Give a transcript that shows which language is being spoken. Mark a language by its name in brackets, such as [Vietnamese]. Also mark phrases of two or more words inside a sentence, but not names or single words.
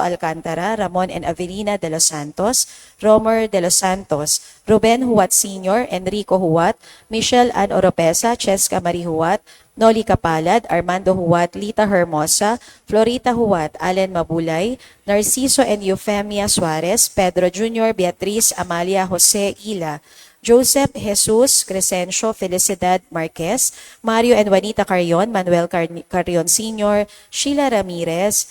[English] Alcantara, Ramon and Avelina de los Santos, Romer de los Santos, Ruben Huat Sr., Enrico Huat, Michelle Ann Oropesa, Cheska Marie Huat, Noli Kapalad, Armando Huat, Lita Hermosa, Florita Huat, Allen Mabulay, Narciso and Eufemia Suarez, Pedro Jr., Beatriz Amalia Jose Ila, Joseph Jesus Crescencio Felicidad Marquez, Mario and Juanita Carrion, Manuel Carrion Sr., Sheila Ramirez,